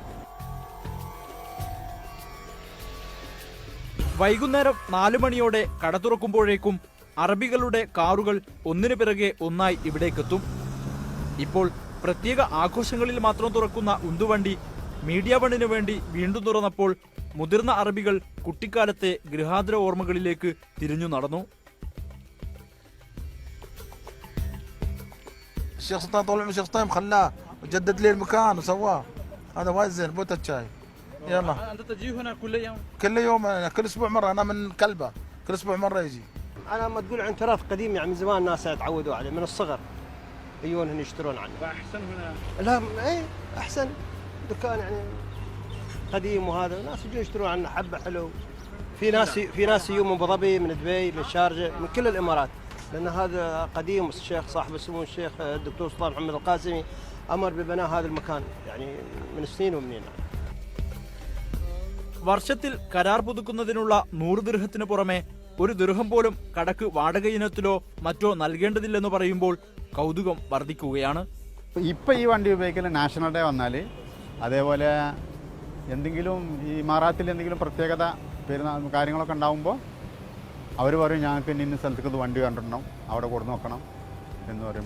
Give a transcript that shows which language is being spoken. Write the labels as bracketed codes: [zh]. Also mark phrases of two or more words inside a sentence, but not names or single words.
[ml] വൈകുന്നേരം 4 മണിയോടെ കട തുറക്കുമ്പോഴേക്കും അറബികളുടെ കാറുകൾ ഒന്നിനു പിറകെ ഒന്നായി ഇവിടേക്കെത്തും. ഇപ്പോൾ പ്രത്യേക ആഘോഷങ്ങളിൽ മാത്രം തുറക്കുന്ന ഉന്തുവണ്ടി മീഡിയ വണ്ണിനു വേണ്ടി വീണ്ടും തുറന്നപ്പോൾ മുതിർന്ന അറബികൾ കുട്ടിക്കാലത്തെ ഗൃഹാതുര ഓർമ്മകളിലേക്ക് തിരിഞ്ഞു നടന്നു. [ar] الشيخ سلطان طول عمره الشيخ طيب خلاه وجدد لي المكان وسواه. هذا وايد زين بوت الشاي. يلا أنت تجي هنا كل يوم؟ كل يوم كل اسبوع مره. انا من كلبه كل اسبوع مره يجي. انا ما تقول عن تراث قديم يعني من زمان الناس تعودوا عليه من الصغر يجون هنا يشترون عنه. فأحسن هنا؟ لا اي احسن دكان يعني قديم وهذا الناس يجون يشترون عنه حبه حلو. في ناس يجون من ابو ظبي، من دبي، من الشارجه، من كل الامارات، لان هذا قديم. الشيخ صاحب السمو الشيخ الدكتور سلطان محمد القاسمي امر ببناء هذا المكان يعني من سنين ومنين. [ml] വർഷത്തിൽ കരാർ പുതുക്കുന്നതിനുള്ള 100 ദിർഹത്തിന് പുറമെ 1 ദിർഹം പോലും കടക്ക് വാടക ഇനത്തിലോ മറ്റോ നൽകേണ്ടതില്ലെന്ന് പറയുമ്പോൾ കൗതുകം വർദ്ധിക്കുകയാണ്. ഇപ്പം ഈ വണ്ടി ഉപയോഗിക്കൽ [en] National Day [ml] വന്നാൽ, അതേപോലെ എന്തെങ്കിലും ഈ ഇമാറാത്തിൽ എന്തെങ്കിലും പ്രത്യേകത പെരുന്നാൾ കാര്യങ്ങളൊക്കെ ഉണ്ടാകുമ്പോൾ അവർ പറയും ഞങ്ങൾക്ക് ഇന്ന സ്ഥലത്തേക്ക് ഇത് വണ്ടി കണ്ടിടണം, അവിടെ കൊടുന്ന് നോക്കണം എന്ന് പറയും.